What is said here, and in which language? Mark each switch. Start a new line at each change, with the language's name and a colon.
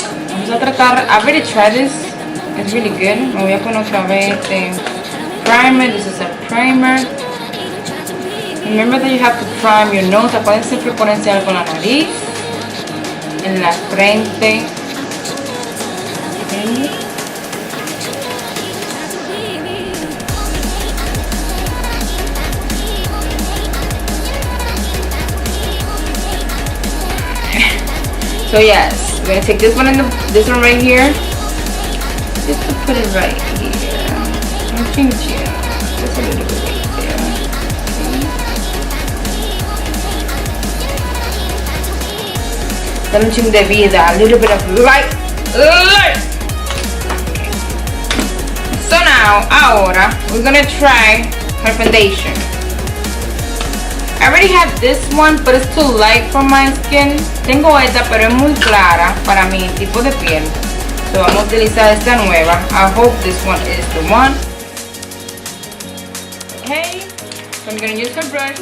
Spanish: Vamos a tratar,
English: I've already tried this, it's really good.
Spanish: Me voy a poner otra vez este primer.
English: This is a primer. Remember that you have to prime your nose.
Spanish: Pueden siempre ponerse algo en la nariz, en la frente.
English: Okay. So yes. We're gonna take this one and this one right here, just to put it right here. I think yeah, just a little bit right there. Okay.
Spanish: Dale un chin de vida,
English: a little bit of light. Okay. So now, ahora, we're gonna try her foundation. I already have this one, but it's too light for my skin.
Spanish: Tengo esta, pero es muy clara para mi tipo de piel. So vamos a utilizar esta nueva.
English: I hope this one is the one. Okay, so I'm gonna use her brush.